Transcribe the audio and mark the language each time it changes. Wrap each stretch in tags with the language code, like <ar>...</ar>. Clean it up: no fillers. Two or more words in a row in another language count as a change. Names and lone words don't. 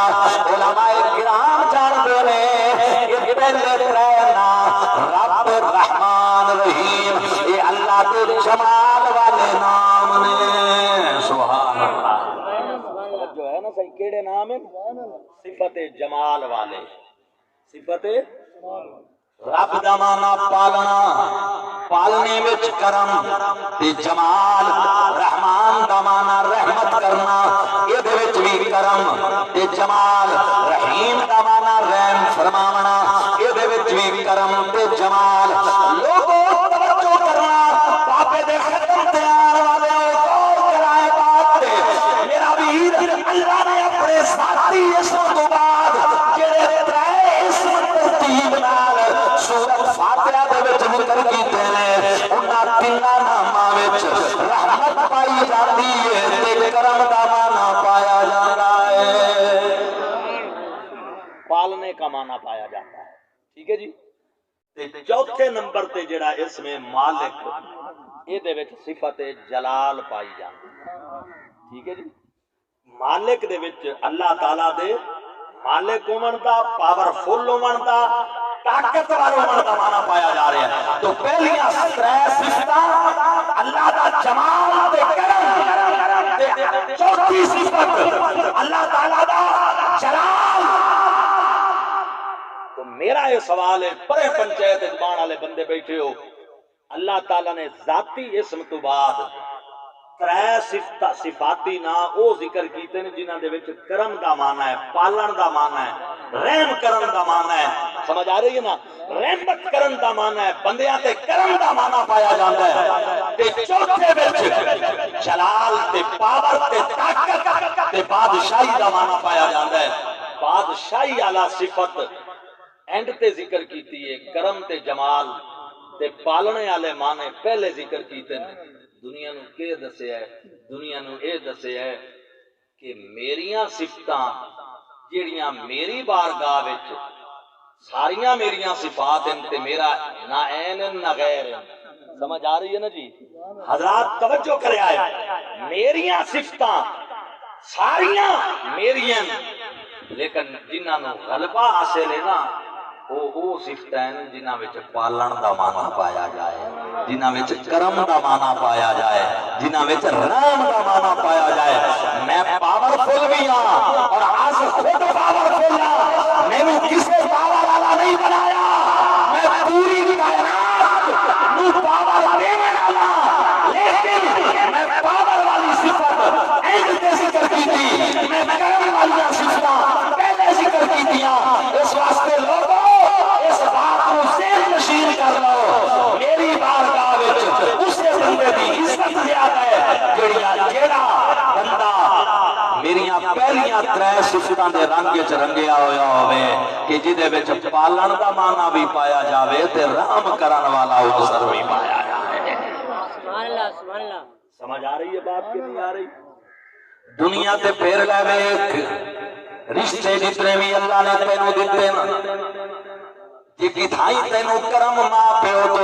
<ur>علماء کرام جانتے ہیں یہ پہلے 3 نام رب، رحمان، رحیم، یہ اللہ کے جمال والے نام نے۔</ur> <ar>سبحان اللہ،</ar> <pa>جو ہے نا صحیح کیڑے نام ہیں؟ صفت جمال والے۔ صفت رب دا مانا پالنا، پالنے وچ کرم تے جمال۔ رحمان دا مانا رحمت کرنا، یہ دے وچ بھی کرم تے جمال۔ رحیم دا مانا رحم فرماونا، یہ دے وچ بھی کرم تے جمال۔ لوگوں توجہ کرنا، بابے دے ختم تے آن والے غور کرائے بات تے۔ میرا ویر، اللہ نے اپنے ذاتی اسم تو بعد جڑے 3 اسم ترتیب نال سورۃ فاتحہ دے وچ ذکر کیتے نے، انہاں 3 ناماں وچ رحمت پائی جاندی ہے تے کرم دا معنی پایا جاندا ہے،</pa> <ur>پالنے کا معنی پایا جاتا ہے۔</ur> <pa>ٹھیک ہے جی؟ تے چوتھے نمبر تے جڑا اسم مالک، یہ دے وچ صفت جلال پائی جاندی ہے۔ ٹھیک ہے جی؟ مالک دے وچ اللہ تعالیٰ دے مالک ہون دا، پاورفل ہون دا، طاقتور ہون دا معنی پایا جا رہا ہے۔ تو پہلیاں 3 صفتاں اللہ دا جمال تے کرم، چوتھی صفت اللہ تعالیٰ دا جلال۔ تو میرا یہ سوال ہے، پرے پنچایت زبان والے بندے بیٹھے ہو، اللہ تعالیٰ نے ذاتی اسم تو بعد 3 صفاتی نا او ذکر کیتے ہیں جنہاں دے وچ کرم دا معنی ہے، پالن دا معنی ہے، رحم کرن دا معنی ہے۔ سمجھ آ رہی ہے نا؟ رحمت کرن دا معنی ہے، بندیاں تے کرم دا معنی پایا جاندا ہے۔ تے چوتھے وچ جلال تے پاور تے طاقت تے بادشاہی دا معنی پایا جاندا ہے۔ بادشاہی والا صفت اینڈ تے ذکر کیتی ہے، کرم تے جمال تے پالنے والے معنی پہلے ذکر کیتے ہیں۔ دنیا نو کے دسیا ہے؟ دنیا نو اے دسیا ہے کہ میریاں صفتاں جیڑیاں میری بارگاہ وچ ساریاں میریاں صفات ہیں تے میرا نہ عین نہ غیر ہے۔ سمجھ آ رہی ہے نا جی؟ حضرات توجہ کرے آئے، میریاں صفتاں ساریاں میریاں، لیکن جنہاں نو غلبہ حاصل ہے نا وہ صفتاں ہیں جنہاں وچ پالن دا معنی پایا جائے، جنہاں وچ کرم دا معنی پایا جائے، جنہاں وچ رحم دا معنی پایا جائے۔ میں پاورفل بھی ہاں اور آج خود پاورفل ہاں، میں نے کسی پاور والا نہیں بنایا، میں پوری کائنات نو پاور دینے والا، لیکن میں پاور والی صفت اینڈ تے ذکر کی تھی، میں کرم والی صفتاں پہلے ذکر کی تھیاں۔</pa> <ur>اس واسطے لوگوں اس بات کو ذہن نشین کر لو،</ur> <pa>میری بارگاہ وچ اسے بندے دی عزت زیادہ ہے جیڑا بندہ میریاں پہلیاں 3 صفتاں دے رنگ وچ رنگیا ہویا ہوے کہ جدے وچ پالن دا معنی بھی پایا جاوے تے رحم کرن والا عنصر بھی پایا</pa> <ar>سبحان اللہ سبحان اللہ</ar> <pa>سمجھ آ رہی ہے بات کہ نہیں آ رہی؟ دنیا تے پھر لے ویکھ رشتے جتنے بھی اللہ نے تینوں دیتے نا جی کی تھائی تینوں کرم ماں پیو تو</pa>